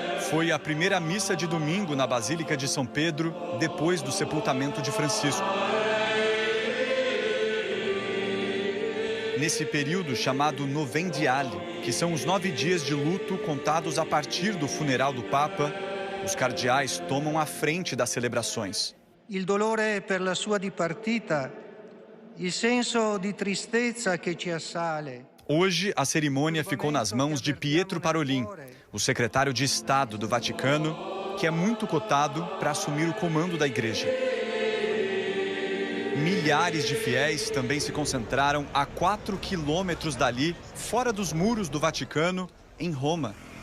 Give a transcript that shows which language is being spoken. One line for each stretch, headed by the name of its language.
Portuguese: Foi a primeira missa de domingo na Basílica de São Pedro, depois do sepultamento de Francisco. Nesse período chamado Novendiale, que são os 9 dias de luto contados a partir do funeral do Papa, os cardeais tomam a frente das celebrações.
Italian: Il dolore per la sua dipartita, il senso di tristezza che ci assale.
Portuguese: Hoje, a cerimônia ficou nas mãos de Pietro Parolin, o secretário de Estado do Vaticano, que é muito cotado para assumir o comando da igreja. Milhares de fiéis também se concentraram a 4 quilômetros dali, fora dos muros do Vaticano, em Roma.